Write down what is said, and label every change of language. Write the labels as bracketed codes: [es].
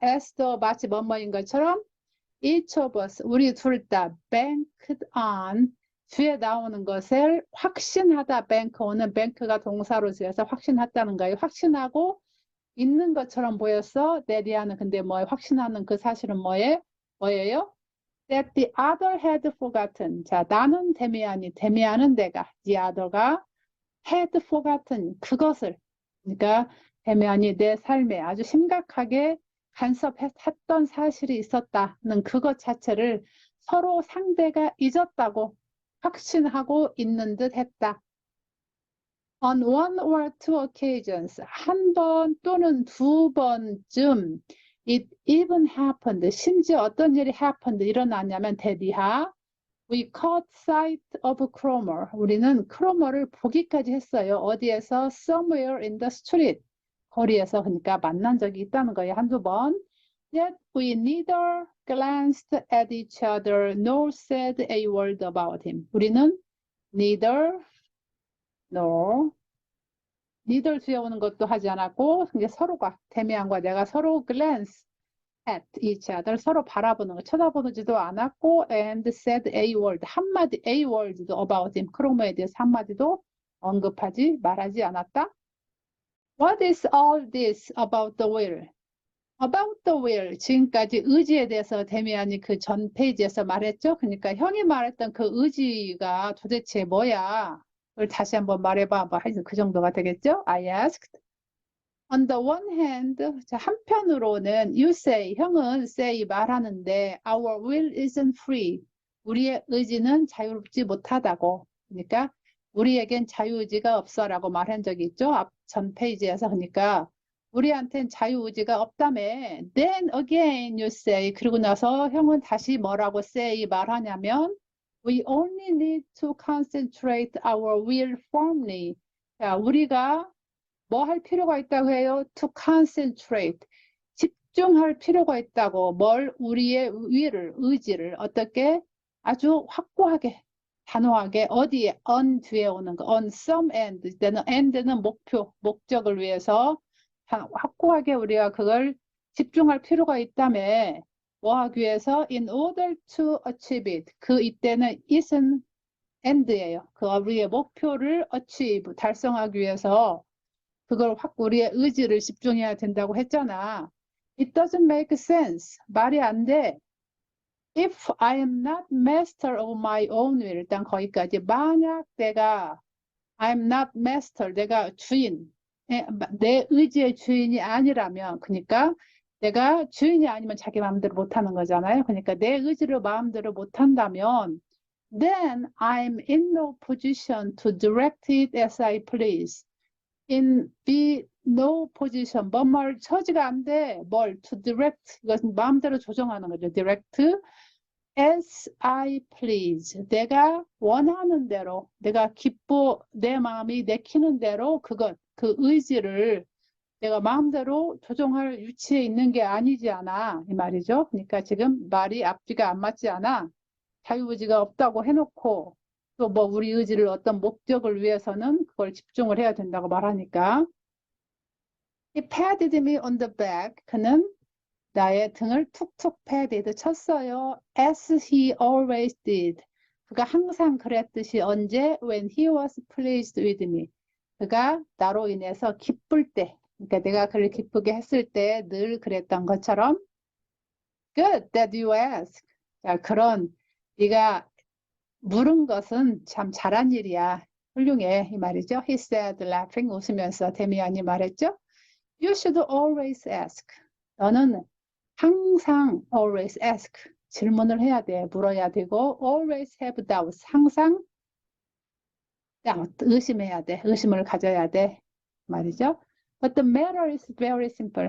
[en] as though [ko] 마치 뭐뭐인 것처럼 [en] each of us, [ko] 우리 둘 다 [en] banked on, [ko] 뒤에 나오는 것을 확신하다. bank는 bank가 동사로 지어서 확신했다는 거예요. 확신하고 있는 것처럼 보였어. 데리아는 근데 뭐에 확신하는 그 사실은 뭐예요? [en] That the other had forgotten. [ko] 자, 나는 데미안은 내가, the other가 [en] had forgotten, [ko] 그것을. 그러니까 데미안이 내 삶에 아주 심각하게 간섭했던 사실이 있었다는 그것 자체를 서로 상대가 잊었다고 확신하고 있는 듯 했다. [en] On one or two occasions, [ko] 한 번 또는 두 번쯤 [en] it even happened, [ko] 심지어 어떤 일이 [en] happened, [ko] 일어났냐면 대디하 [en] we caught sight of Cromer, [ko] 우리는 크로머를 보기까지 했어요. 어디에서? [en] somewhere in the street, [ko] 거리에서. 그러니까 만난 적이 있다는 거예요. 한두 번. [en] Yet we neither glanced at each other nor said a word about him. [ko] 우리는 neither nor 니들 뒤에 오는 것도 하지 않았고, 이게 서로가, 데미안과 내가 서로 [en] glance at each other, [ko] 서로 바라보는 거, 쳐다보지도 않았고, [en] and said a word, [ko] 한마디, a word도 [en] about him, [ko] 크로모에 대해서 한마디도 언급하지, 말하지 않았다. [en] What is all this about the will? About the will, [ko] 지금까지 의지에 대해서 데미안이 그 전 페이지에서 말했죠. 그러니까 형이 말했던 그 의지가 도대체 뭐야? 그걸 다시 한번 말해봐. 뭐 하여튼 그 정도가 되겠죠? [en] I asked. On the one hand, [ko] 자, 한편으로는 [en] you say, 형은 say [ko] 말하는데 [en] our will isn't free. [ko] 우리의 의지는 자유롭지 못하다고. 그러니까 우리에겐 자유의지가 없어라고 말한 적이 있죠. 앞 전 페이지에서. 그러니까 우리한텐 자유의지가 없다며. [en] Then again you say. [ko] 그리고 나서 형은 다시 뭐라고 say 말하냐면 [en] We only need to concentrate our will firmly. [ko] 자, 우리가 뭐 할 필요가 있다고 해요? [en] To concentrate. [ko] 집중할 필요가 있다고. 뭘? 우리의 의지를 어떻게? 아주 확고하게, 단호하게. 어디에? on 뒤에 오는 거. [en] on some end. [ko] 때는 end는 목표, 목적을 위해서 확고하게 우리가 그걸 집중할 필요가 있다며. 뭐 하기 위해서? [en] In order to achieve it. [ko] 그 이때는 it은 end예요. 그 우리의 목표를 achieve, 달성하기 위해서 그걸 확 우리의 의지를 집중해야 된다고 했잖아. [en] It doesn't make sense. [ko] 말이 안 돼. [en] If I am not master of my own will. [ko] 일단 거기까지. 만약 내가 [en] I'm not master. [ko] 내가 주인. 내 의지의 주인이 아니라면, 그러니까 내가 주인이 아니면 자기 마음대로 못하는 거잖아요. 그러니까 내 의지를 마음대로 못한다면 [en] then I'm in no position to direct it as I please. In be no position. [ko] 뭐뭘 처지가 안 돼. [en] 뭘 to direct. [ko] 이것은 마음대로 조정하는 거죠. [en] direct as I please. [ko] 내가 원하는 대로, 내가 내 마음이 내키는 대로 그것, 그 의지를 내가 마음대로 조정할 위치에 있는 게 아니지 않아. 이 말이죠. 그러니까 지금 말이 앞뒤가 안 맞지 않아. 자유의지가 없다고 해놓고 또 뭐 우리 의지를 어떤 목적을 위해서는 그걸 집중을 해야 된다고 말하니까. [en] He patted me on the back. [ko] 그는 나의 등을 툭툭 patted, 쳤어요. [en] As he always did. [ko] 그가 항상 그랬듯이. 언제? [en] When he was pleased with me. [ko] 그가 나로 인해서 기쁠 때. 그러니까 내가 그를 기쁘게 했을 때 늘 그랬던 것처럼. [en] Good that you ask. [ko] 자, 그런 네가 물은 것은 참 잘한 일이야. 훌륭해. 이 말이죠. [en] He said laughing. [ko] 웃으면서 데미안이 말했죠. [en] You should always ask. [ko] 너는 항상 [en] always ask. [ko] 질문을 해야 돼. 물어야 되고 [en] always have doubts. [ko] 항상 의심해야 돼. 의심을 가져야 돼. 말이죠. [en] But the matter is very simple.